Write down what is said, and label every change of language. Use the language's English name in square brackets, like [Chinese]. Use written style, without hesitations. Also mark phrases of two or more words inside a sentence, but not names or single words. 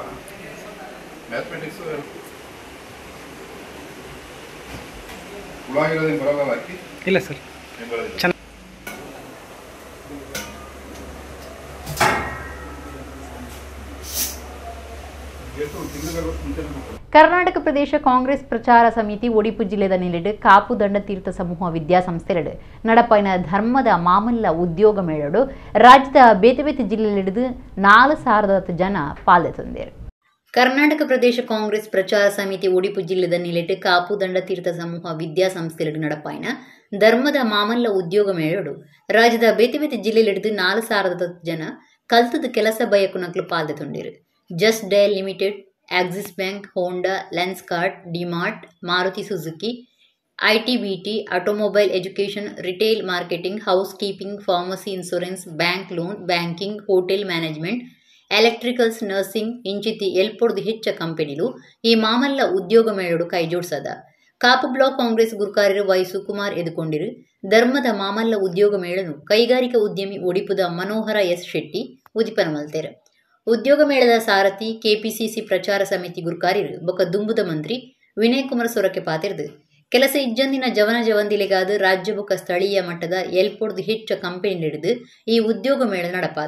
[Kannada] ಮ್ಯಾಥಮೆಟಿಕ್ಸ್ ಹುಳಾಗಿರೋದೇನು ಬರಲ್ಲ ಹಾಕಿ? ಇಲ್ಲ ಸರ್. [Tulu] ಕರ್ನಾಟಕ ಪ್ರದೇಶ ಕಾಂಗ್ರೆಸ್ ಪ್ರಚಾರ ಸಮಿತಿ ಒಡಿಪು ಜಿಲ್ಲೆದ ನಿಲೆಡು ಕಾಪು ದಂಡ ತೀರ್ಥ ಸಮೂಹ ವಿದ್ಯಾಸಂಸ್ಥೆಲೆಡು ನಡಪೈನ ಧರ್ಮದ ಮಾಮಲ್ಲ ಉದ್ಯೋಗ ಮೇಳಡು ರಾಜ್ಯದ ಬೇತೆ ಬೇತೆ ಜಿಲ್ಲೆಲಿಡಿದು 4,000 ಜನ ಪಾಲ್ಗೊಂಡಿದ್ದಾರೆ. ಕರ್ನಾಟಕ ಪ್ರದೇಶ ಕಾಂಗ್ರೆಸ್ ಪ್ರಚಾರ ಸಮಿತಿ ಒಡಿಪು ಜಿಲ್ಲೆದ ನಿಲೆಡು ಕಾಪು ದಂಡ ತೀರ್ಥ ಸಮೂಹ ವಿದ್ಯಾಸಂಸ್ಥೆಲೆಡು ನಡಪೈನ ಧರ್ಮದ ಮಾಮಲ್ಲ ಉದ್ಯೋಗ ಮೇಳಡು ರಾಜ್ಯದ ಬೇತೆ ಬೇತೆ ಜಿಲ್ಲೆಲಿಡಿದು 4,000 ಜನ ಕಲ್ತದ ಕೆಲಸ ಬಯಕುನಕ್ಲು ಪಾಲ್ಗೊಂಡಿರು. [English] Just Dial Limited, Axis Bank, Honda, Lenskart, DMart, Maruti Suzuki, ITBT, automobile education, retail marketing, house keeping, pharmacy insurance, bank loan, banking, hotel management, electricals, nursing [Tulu] ಇಂಚಿತಿ ಎಲ್ಪೊಡ್ದು ಹೆಚ್ಚ ಕಂಪನಿಲು ಈ ಮಾಮಲ್ಲ ಉದ್ಯೋಗ ಮೇಳಡು ಕೈಜೋಡಿಸದ. ಕಾಪು ಬ್ಲಾಕ್ ಕಾಂಗ್ರೆಸ್ ಗುರುಕಾರ್ಯರು ವೈ ಸುಕುಮಾರ್ ಎದುಕೊಂಡಿರು. ಧರ್ಮದ ಮಾಮಲ್ಲ ಉದ್ಯೋಗ ಮೇಳನು ಕೈಗಾರಿಕಾ ಉದ್ಯಮಿ ಒಡಿಪುದ ಮನೋಹರ ಎಸ್ ಶೆಟ್ಟಿ ಉದಿಪನ ಮಲ್ತೇರು. ಉದ್ಯೋಗ ಮೇಳದ ಸಾರಥಿ ಕೆಪಿಸಿಸಿ ಪ್ರಚಾರ ಸಮಿತಿ ಗುರುಕಾರ್ಯರು ಬೊಕ್ಕ ದುಂಬುದ ಮಂತ್ರಿ ವಿನಯ್ ಕುಮಾರ್ ಸೊರಕೆ ಪಾತಿರ್ದು ಕೆಲಸ ಇಜ್ಜಂದಿನ ಜವನ ಜವಂದಿಲೆಗಾದ ರಾಜ್ಯ ಬೊಕ್ಕ ಸ್ಥಳೀಯ ಮಟ್ಟದ ಎಲ್ಪೊಡ್ದು ಹೆಚ್ಚ ಕಂಪನಿಲಿಡಿದು ಈ ಉದ್ಯೋಗ ಮೇಳ ನಡಪಾದ.